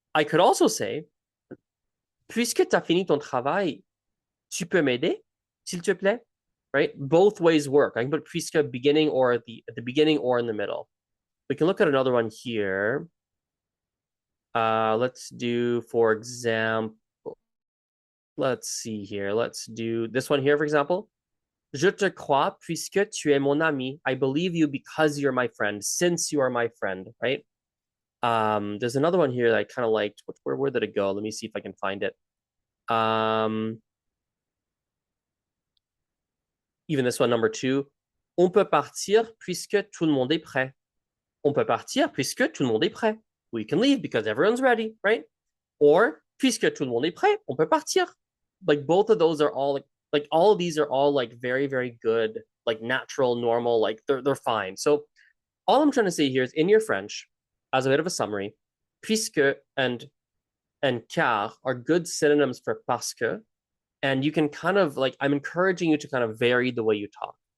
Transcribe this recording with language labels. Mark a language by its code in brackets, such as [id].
[en] I could also say, [fr] puisque tu as fini ton travail, tu peux m'aider, s'il te plaît? [en] Right? Both ways work. I can put puisque beginning or at the beginning or in the middle. We can look at another one here. Let's do, for example, let's see here. Let's do this one here, for example. [fr] Je te crois puisque tu es mon ami. [en] I believe you because you're my friend, since you are my friend, right? There's another one here that I kind of liked. Where did it go? Let me see if I can find it. Even this one, number 2. [fr] On peut partir puisque tout le monde est prêt. On peut partir puisque tout le monde est prêt. [en] We can leave because everyone's ready, right? Or [fr] puisque tout le monde est prêt, on peut partir. [en] Like both of those are all like all of these are all like very, very good like natural, normal, like they're fine. So all I'm trying to say here is in your French, as a bit of a summary, puisque and car are good synonyms for parce que, and you can kind of like I'm encouraging you to kind of vary the way you talk.